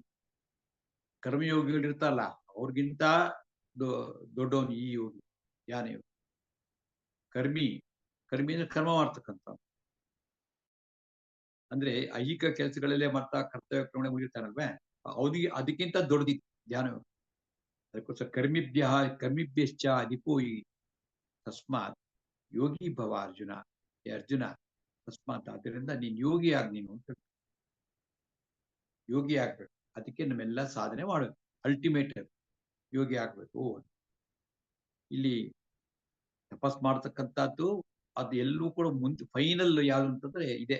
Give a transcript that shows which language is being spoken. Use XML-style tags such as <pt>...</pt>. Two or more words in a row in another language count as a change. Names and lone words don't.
<kn>ಕರ್ಮಯೋಗಿಗಳು ಇರ್ತಾರಲ್ಲ ಅವ್ರಿಗಿಂತ ದೊಡ್ಡವನು ಈ ಯೋಗಿ, ಧ್ಯಾನ ಯೋಗಿ. ಕರ್ಮಿ ಅಂದ್ರೆ ಕರ್ಮ ಮಾಡ್ತಕ್ಕಂಥ, ಅಂದ್ರೆ ಐಹಿಕ ಕೆಲಸಗಳಲ್ಲೇ ಮಾಡ್ತಾ ಕರ್ತವ್ಯ ಪ್ರಮಾಣ ಮುಗಿರ್ತಾನಲ್ವೇ, ಅವನಿಗೆ ಅದಕ್ಕಿಂತ ದೊಡ್ಡದಿ ಧ್ಯಾನ ಯೋಗ.</kn> <sa>ಅದಕ್ಕೋಸ್ಕರ ಕರ್ಮಿಭ್ಯಶ್ಚ ಅಧಿಕೋ ಯೋಗಿ ತಸ್ಮಾತ್ ಯೋಗಿ ಭವ ಅರ್ಜುನ. ಅರ್ಜುನ ತಸ್ಮಾತ್,</sa> <kn>ಆದ್ದರಿಂದ ನೀನ್ ಯೋಗಿ ಆಗ್ ನೀನು ಅಂತ. ಯೋಗಿ ಆಗ್ಬೇಕು, ಅದಕ್ಕೆ ನಮ್ಮೆಲ್ಲ ಸಾಧನೆ ಮಾಡಬೇಕು. ಅಲ್ಟಿಮೇಟ್ ಯೋಗಿ ಆಗ್ಬೇಕು. ಇಲ್ಲಿ ತಪಸ್ ಮಾಡ್ತಕ್ಕಂಥದ್ದು ಅದು ಎಲ್ಲೂ ಕೂಡ ಮುಂದೆ ಫೈನಲ್ ಯಾವ್ದು ಅಂತಂದ್ರೆ ಇದೆ.</kn>